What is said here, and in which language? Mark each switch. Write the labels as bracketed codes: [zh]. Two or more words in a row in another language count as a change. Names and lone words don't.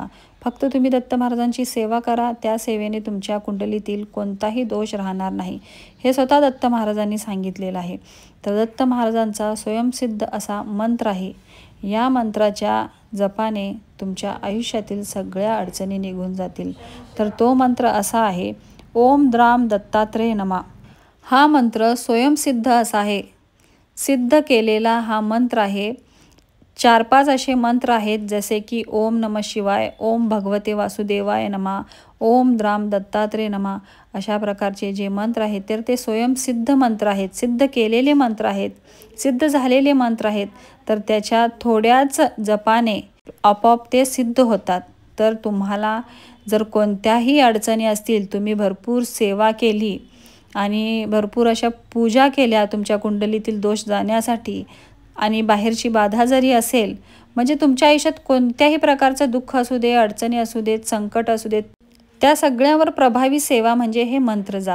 [mr] फक्त तुम्ही दत्त महाराजांची सेवा करा. त्या सेवेने तुमच्या कुंडलीतील कोणताही दोष राहणार नाही. हे स्वतः दत्त महाराजांनी सांगितलेलं आहे. तर दत्त महाराजांचा स्वयंसिद्ध असा मंत्र आहे. या मंत्राच्या जपाने तुमच्या आयुष्यातील सगळ्या अडचणी निघून जातील. तर तो मंत्र असा आहे, [sa] ओम द्राम दत्तात्रेय नमः. [mr] हा मंत्र स्वयंसिद्ध असा आहे, सिद्ध केलेला हा मंत्र आहे. 4-5 असे मंत्र आहेत, जसे की [sa] ओम नमः शिवाय, ओम भगवते वासुदेवाय नमः, ओम द्राम दत्तात्रेय नमः. [mr] अशा प्रकारचे जे मंत्र आहेत तर ते स्वयंसिद्ध मंत्र आहेत, सिद्ध केलेले मंत्र आहेत, सिद्ध झालेले मंत्र आहेत. तर त्याच्या थोड्याच जपाने आपोआप ते सिद्ध होतात. तर तुम्हाला जर कोणत्याही अडचणी असतील, तुम्ही भरपूर सेवा केली आणि भरपूर अशा पूजा केल्या तुमच्या कुंडलीतील दोष जाण्यासाठी, आणि बाहेरची बाधा जरी असेल, म्हणजे तुमच्या आयुष्यात कोणत्याही प्रकारचं दुःख असू दे, अडचणी असू देत, संकट असू देत, त्या सगळ्यावर प्रभावी सेवा म्हणजे हे मंत्र जाप.